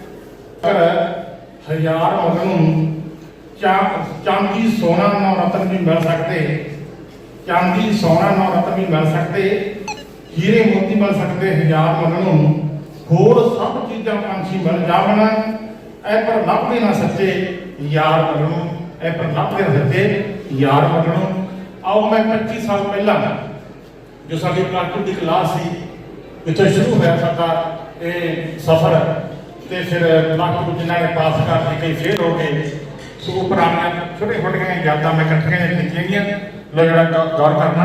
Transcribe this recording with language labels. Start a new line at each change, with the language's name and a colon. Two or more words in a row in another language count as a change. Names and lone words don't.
Punjabi: ਹਜ਼ਾਰ ਮਗਨੋਂ ਚਾਂਦੀ ਸੋਨਾ ਨੌ ਰਤਨ ਭੀ ਮਿਲ ਸਕਤੇ, ਚਾਂਦੀ ਸੋਨਾ ਨੌ ਰਤਨ ਭੀ ਮਿਲ ਸਕਤੇ, ਹੀਰੇ ਮੋਤੀ ਮਿਲ ਸਕਤੇ, ਹਜ਼ਾਰ ਮਗਨੋਂ ਹੋਰ ਸਭ ਚੀਜ਼ਾਂ ਪੰਛੀ ਮਿਲ ਜਾਵਣ, ਏ ਪਰ ਲੱਭਦੇ ਨਾ ਸੱਚੇ ਯਾਰ ਮਗਨੋਂ, ਏ ਪਰ ਲੱਭਦੇ ਨਾ ਸੱਚੇ ਯਾਰ ਮਗਨੋਂ। ਆਓ ਮੈਂ 25 ਸਾਲ ਪਹਿਲਾਂ ਜੋ ਸਾਡੀ ਪਲੱਸ 2 ਦੀ ਕਲਾਸ ਸੀ, ਜਿੱਥੇ ਸ਼ੁਰੂ ਹੋਇਆ ਸਾਡਾ ਇਹ ਸਫ਼ਰ, ਤੇ ਫਿਰ ਪਲੱਸ 2 ਜਿਨ੍ਹਾਂ ਨੇ ਪਾਸ ਕਰਕੇ ਕਈ ਫੇਲ ਹੋ ਗਏ। ਸੋ ਉਹ ਪੁਰਾਣੀਆਂ ਛੋਟੇ ਛੋਟੀਆਂ ਯਾਦਾਂ ਮੈਂ ਇਕੱਠੀਆਂ ਕੀਤੀਆਂ ਗਈਆਂ, ਲੋ ਜਿਹੜਾ ਗੌਰ ਕਰਨਾ।